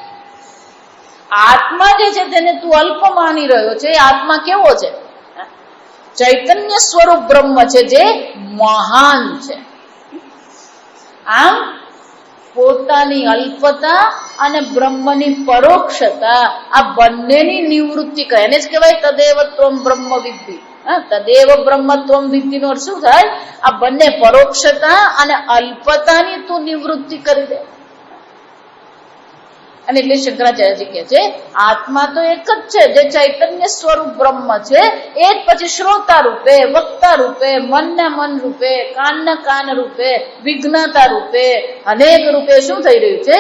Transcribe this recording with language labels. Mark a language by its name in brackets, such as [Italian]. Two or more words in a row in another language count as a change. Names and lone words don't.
[Gujarati] આત્મા જે છે તેને તું અલ્પ માની રહ્યો છે. આત્મા કેવો છે? ચૈતન્ય સ્વરૂપ બ્રહ્મ છે, જે મહાન છે. આમ પોતાની અલ્પતા અને બ્રહ્મની પરોક્ષતા, આ બંનેની નિવૃત્તિ કરે. એને જ કહેવાય [Sanskrit] તદેવ ત્વમ બ્રહ્મ વિદ્ધિ. તદેવ બ્રહ્મ ત્વમ વિદ્ધિ [Gujarati] નો અર્થ શું થાય? આ બંને પરોક્ષતા અને અલ્પતાની તું નિવૃત્તિ કરી દે. અને એટલે શંકરાચાર્યજી કહે છે આત્મા તો એક જ છે, જે ચૈતન્ય સ્વરૂપ બ્રહ્મ છે. એ જ પછી શ્રોતા રૂપે, વક્તા રૂપે, મનના મન રૂપે, કાનના કાન રૂપે, વિજ્ઞાતા રૂપે, અનેક રૂપે શું થઈ રહ્યું છે?